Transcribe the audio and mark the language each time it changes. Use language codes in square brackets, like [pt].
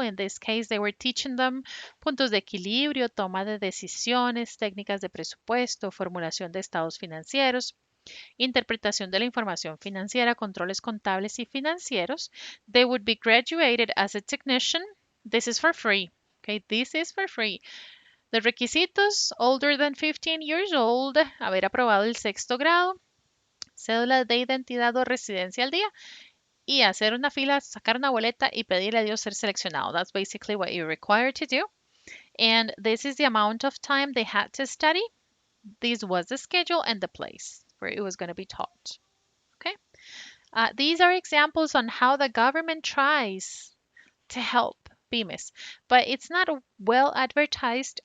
[en] In this case, they were teaching them [es] puntos de equilibrio, toma de decisiones, técnicas de presupuesto, formulación de estados financieros, interpretación de la información financiera, controles contables y financieros. [en] They would be graduated as a technician. This is for free. Okay, this is for free. [es] The requisitos: [en] older than 15 years old, [es] haber aprobado el sexto grado, cédula de identidad o residencia al día, y hacer una fila, sacar una boleta y pedirle a Dios ser seleccionado. [en] That's basically what you're required to do. And this is the amount of time they had to study. This was the schedule and the place where it was going to be taught. Okay. These are examples on how the government tries to help pymes, but it's not well advertised.